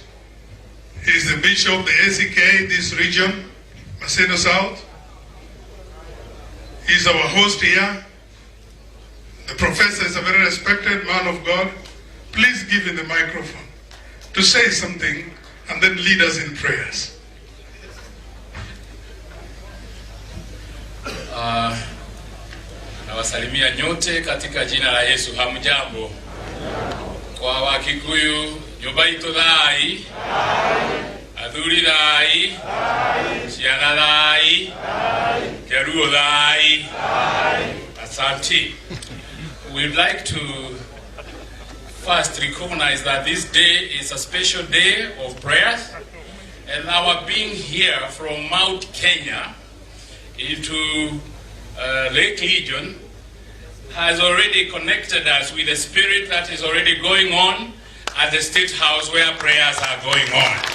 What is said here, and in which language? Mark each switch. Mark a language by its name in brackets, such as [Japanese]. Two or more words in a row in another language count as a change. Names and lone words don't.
[English] He is the bishop of the ACK, this region, Macedo South. He is our host here. The professor is a very respected man of God. Please give him the microphone to say something and then lead us in prayers. [Swahili] Nawasalimia nyote katika jina la Yesu. Hamjambo. Kwa Wakikuyu, [Kikuyu] nyumba itu thai, athuri thai, ciana thai, Keruo thai, asante. [English] We'd like to first recognize that this day is a special day of prayers, and our being here from Mount Kenya into Lake Legion has already connected us with the spirit that is already going on at the State House where prayers are going on.